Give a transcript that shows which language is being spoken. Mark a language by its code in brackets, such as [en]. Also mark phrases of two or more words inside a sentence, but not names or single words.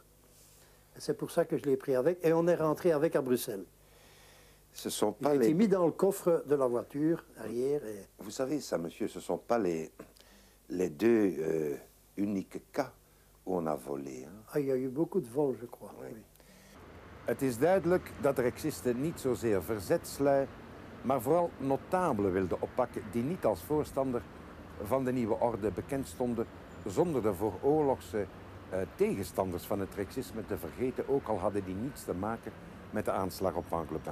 [fr] C'est pour ça que je l'ai pris avec et on est rentré avec à Bruxelles. Ce sont pas il était mis dans le coffre de la voiture arrière. Et... Vous savez ça, monsieur, ce ne sont pas les deux uniques cas où on a volé. Hein. Ah, il y a eu beaucoup de vols, je crois. Oui. Oui. [nl] Het is duidelijk dat de Rexisten niet zozeer verzetslui, maar vooral notabelen wilden oppakken die niet als voorstander van de nieuwe orde bekend stonden, zonder de vooroorlogse tegenstanders van het Rexisme te vergeten, ook al hadden die niets te maken met de aanslag op Englebin.